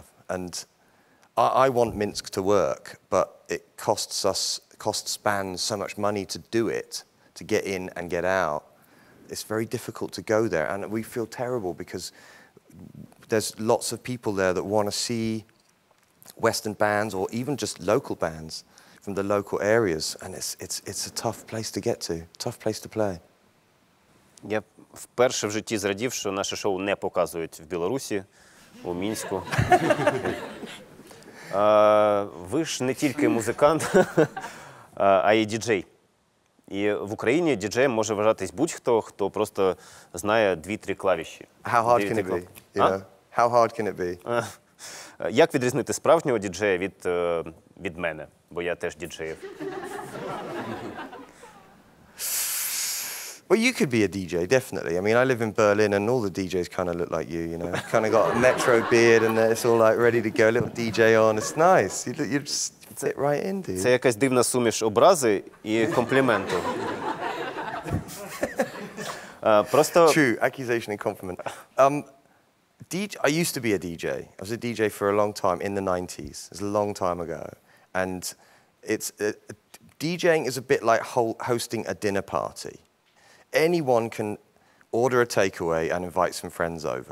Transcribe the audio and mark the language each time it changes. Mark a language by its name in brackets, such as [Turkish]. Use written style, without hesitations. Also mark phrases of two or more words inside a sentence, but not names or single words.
[English] And I want Minsk to work, but it costs bands so much money to do it, to get in and get out. It's very difficult to go there, and we feel terrible because there's lots of people there that want to see Western bands or even just local bands from the local areas, and it's a tough place to get to, tough place to play. [Ukrainian] Я вперше в житті зрадів, що наше шоу не показують в Білорусі, у Мінську. Ви ж не тільки музикант, а й діджей. І в Україні діджеєм може вважатись будь-хто, хто просто знає 2-3 клавіші. [English] How hard can it be? You know? How hard can it be? [Ukrainian] Як відрізнити справжнього діджея від мене? Бо я теж діджеїв. [English] Well, you could be a DJ, definitely. I mean, I live in Berlin, and all the DJs kind of look like you know. Kind of got a metro beard, and it's all like ready to go. A little DJ on. It's nice. You just fit right in, dude. [Ukrainian] Це якась дивна суміш образи і компліменту. Просто... [English] True, accusation and compliment. I used to be a DJ. I was a DJ for a long time in the 90s. It was a long time ago. And DJing is a bit like hosting a dinner party. Anyone can order a takeaway and invite some friends over.